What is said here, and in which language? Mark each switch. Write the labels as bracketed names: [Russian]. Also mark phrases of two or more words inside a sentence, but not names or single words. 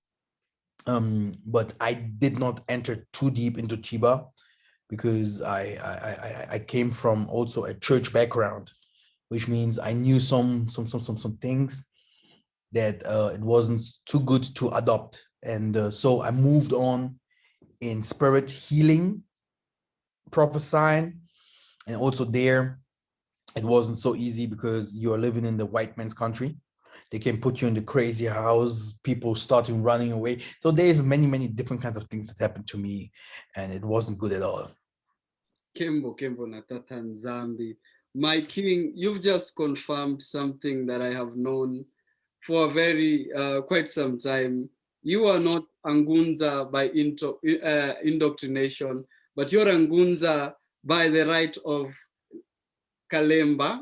[English] But I did not enter too deep into Chiba because I came from also a church background, which means I knew some things that it wasn't too good to adopt, and so I moved on in spirit healing, prophesying, and also there it wasn't so easy because you are living in the white man's country. They can put you in the crazy house, people starting running away. So there's many different kinds of things that happened to me, and it wasn't good at all. [Kongo] Kembo na TATA NZAMBI. [English] My king, you've just confirmed something that I have known for quite some time. You are not Angunza by indoctrination, but you're Angunza by the right of Kalemba.